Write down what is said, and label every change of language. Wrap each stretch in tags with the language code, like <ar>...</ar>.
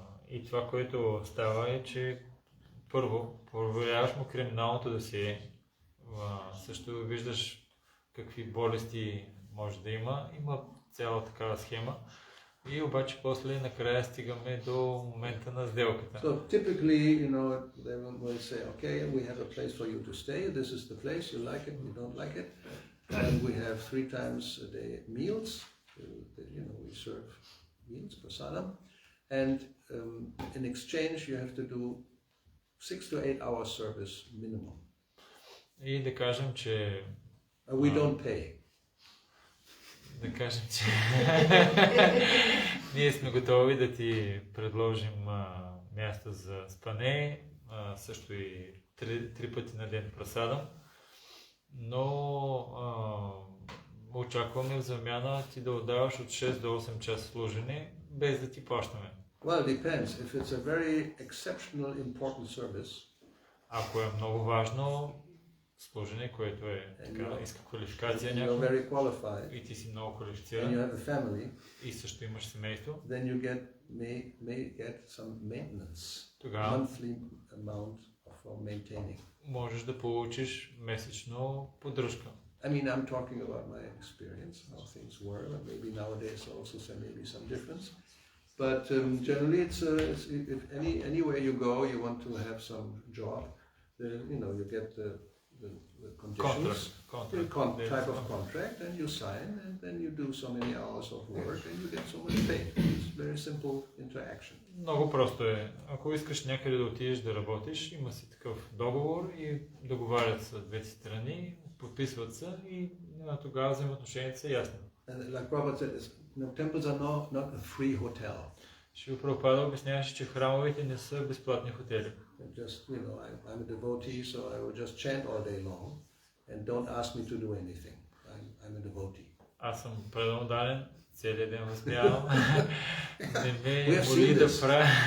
<bg>И това, което става е, че първо проверяваш му криминалното досие, също виждаш какви болести може да има цяла такава схема и обаче после накрая стигаме до момента на сделката.</bg> <en>So typically, they will say, okay, we have a place for you to stay, this is the place, you like it, you don't like it, and we have 3 times a day meals, we serve meals, prasadam, and in exchange you have to do 6 to 8 hours service minimum.</en> <bg>И да кажем, че...</bg> <en>We don't pay.</en> <bg>Да кажем, че... Ние сме готови да ти предложим място за спане, също и 3 пъти на ден прасадам, но очакваме в замяна ти да отдаваш от 6 до 8 часа служене, без да ти плащаме.</bg> <en>Well, it depends. If it's a very exceptional, important service,</en> <bg>ако е много важно служене, което е така, иска квалификация някаква, и ти си много квалифициран, и също имаш семейство,</bg> <en>then you may get some maintenance, monthly amount for maintaining.</en> <bg>Можеш да получиш месечно поддръжка.</bg> <en>I mean, I'm talking about my experience, how things were, and maybe nowadays also there may be some difference. But generally, it's if anywhere you go, you want to have some job. You get the conditions, type of contract, and you sign, and then you do so many hours of work, and you get so much paid. It's very simple interaction.</en> <bg>Много просто е. Ако искаш някъде да отидеш да работиш, има си такъв договор и договарят се двете страни, подписват се и тогава взаимоотношенията са ясни.</bg> <en>Like Robert said, temples are not a free hotel.</en> <bg>Шрила Прабхупада обясняваше, че храмовете не са безплатни хотели.</bg> <en>Just, I'm a devotee, so I will just chant all day long, and don't ask me to do anything. I'm a devotee.</en> <bg>Аз съм преданодален, целият ден възпявам. Не ме моли да правя.</bg>